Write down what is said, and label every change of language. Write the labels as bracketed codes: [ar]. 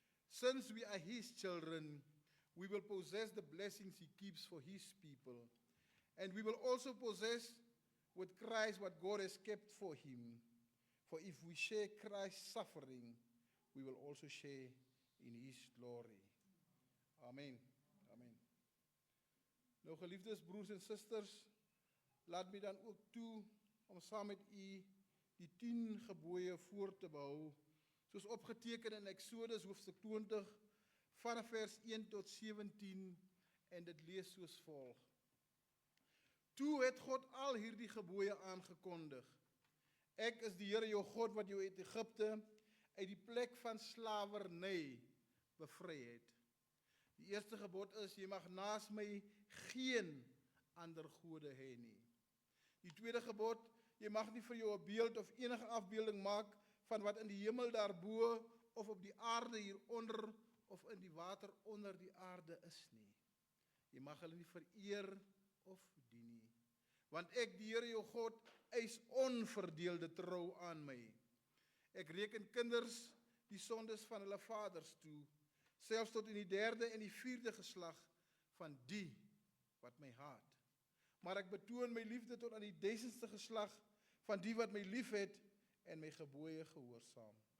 [en] Since we are his children, we will possess the blessings he keeps for his people. And we will also possess with Christ what God has kept for him. For if we share Christ's suffering, we will also share in his glory. Amen. Amen. [af] Nou geliefdes broers en susters, laat my dan ook toe om saam met u die 10 gebooie voor te behou, soos opgeteken in Exodus hoofstuk 20 vanaf vers 1 tot 17 en dit lees soos volg. Toe het God al hierdie gebooie aangekondig. Ek is die Here jou God wat jou uit Egipte uit die plek van slawerny bevry het. Die eerste gebod is, jy mag naas my geen ander gode hê nie. Die tweede gebod, jy mag nie vir jou 'n beeld of enige afbeelding maak van wat in die hemel daarbo of op die aarde hieronder of in die water onder die aarde is nie. Jy mag hulle nie vereer of dien nie. Want ek, die Here jou God, eis onverdeelde trou aan my. Ek reken kinders die sondes van hulle vaders toe, selfs tot in die 3de en die 4de geslag van die wat my haat. Maar ek betoon my liefde tot aan die 1000ste geslag van die wat my liefhet en my gebooie gehoorsaam.